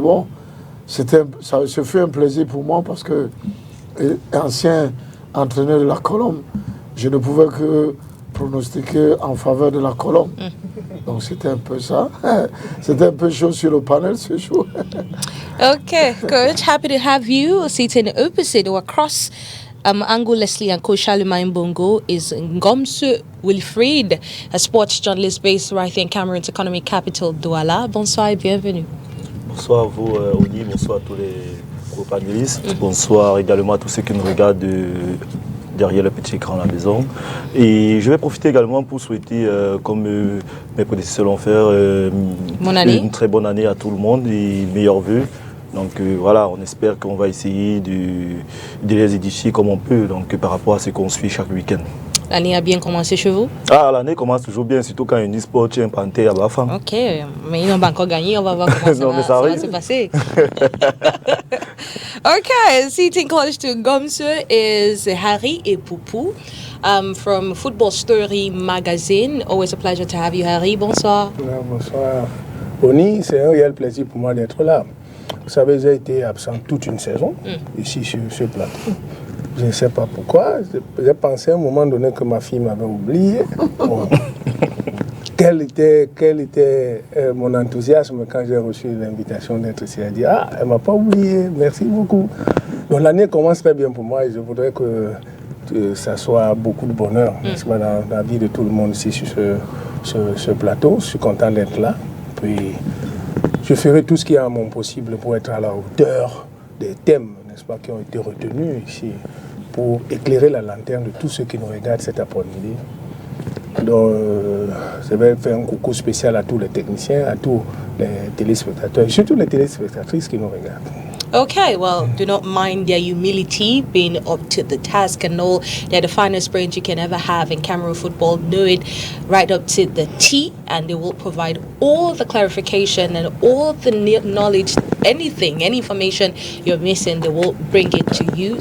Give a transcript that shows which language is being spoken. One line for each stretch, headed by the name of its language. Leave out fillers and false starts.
French: Bon, ce fut un plaisir pour moi parce que, ancien entraîneur de la Colombe, je ne pouvais que pronostiqué en faveur de la Colombe. Donc c'était un peu ça. C'était un peu chaud sur le panel, c'est chaud.
English: Okay, coach, happy to have you sitting opposite or across Angu Leslie and Coach Charlemagne Mbongo is Ngomsu Wilfried, a sports journalist based right here in Cameroon's economic capital, Douala.
French: Bonsoir et bienvenue. Bonsoir à vous, Oli, bonsoir à tous les co-panélistes. Bonsoir également à tous ceux qui nous regardent derrière le petit écran à la maison. Et je vais profiter également pour souhaiter, comme mes prédécesseurs l'ont fait, une très bonne année à tout le monde et meilleurs vœux. Donc voilà, on espère qu'on va essayer de les édifier comme on peut, donc par rapport à ce qu'on suit chaque week-end. L'année a bien commencé chez vous? L'année commence toujours bien, surtout quand une e-sport tient panté à Bafam. Ok, mais ils n'ont pas encore gagné, on va voir comment ça va se passer.
English: Okay, sitting close to Ngomsu is Harry Epoupou from Football Story Magazine. Always a pleasure to have you, Harry.
French: Bonsoir. Bonsoir. Oni, c'est un réel plaisir pour moi d'être là. Vous savez, j'ai été absent toute une saison ici sur ce plateau. Je ne sais pas pourquoi. J'ai pensé à un moment donné que ma fille m'avait oublié. Bon. Quel était mon enthousiasme quand j'ai reçu l'invitation d'être ici. Elle a dit, elle ne m'a pas oublié, merci beaucoup. Donc l'année commence très bien pour moi et je voudrais que ça soit beaucoup de bonheur dans la vie de tout le monde ici sur ce plateau. Je suis content d'être là. Puis je ferai tout ce qui est à mon possible pour être à la hauteur des thèmes n'est-ce pas, qui ont été retenus ici pour éclairer la lanterne de tous ceux qui nous regardent cet après-midi. Donc, je vais faire un coucou spécial à tous les techniciens, à tous les téléspectateurs, et surtout les téléspectatrices qui nous regardent.
English: Okay, well, do not mind their humility, being up to the task and all. They're the finest brains you can ever have in Cameroon football. Know it right up to the T, and they will provide all the clarification and all the knowledge, anything, any information you're missing, they will bring it to you.